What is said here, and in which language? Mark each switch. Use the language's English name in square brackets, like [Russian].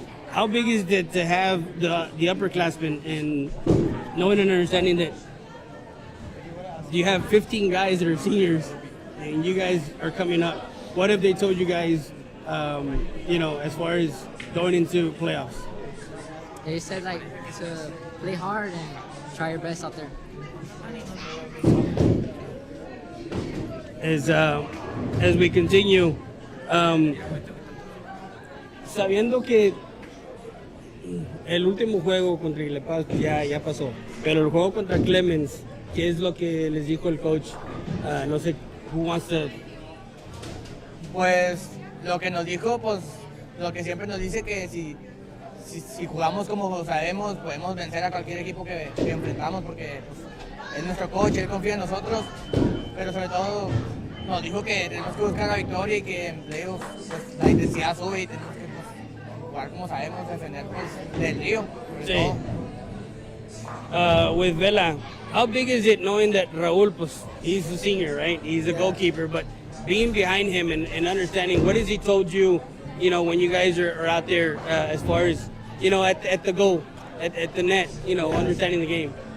[English] How big is it to have the upperclassmen and knowing and understanding that you have 15 guys that are seniors and you guys are coming up? What have they told you guys, as far as going into playoffs? They said to play hard and try your best out there. As we continue, [Spanish] sabiendo que el último juego contra Iglepas ya pasó, pero el juego contra Clemens, ¿qué es lo que les dijo el coach? No sé, [English] who wants to... [Spanish] Pues lo que nos dijo, pues lo que siempre nos dice, que si jugamos como sabemos, podemos vencer a cualquier equipo que enfrentamos, porque pues, es nuestro coach, él confía en nosotros, pero sobre todo nos dijo que tenemos que buscar la victoria y que en playoffs pues, la intensidad sube y tenemos que pues, jugar como sabemos, defender pues, del río. Sí. [English] With Vela, how big is it knowing that Raúl, pues, he's a senior, right? He's a goalkeeper, but being behind him and understanding, what has he told you, when you guys are out there as far as, at the goal, at the net, understanding the game?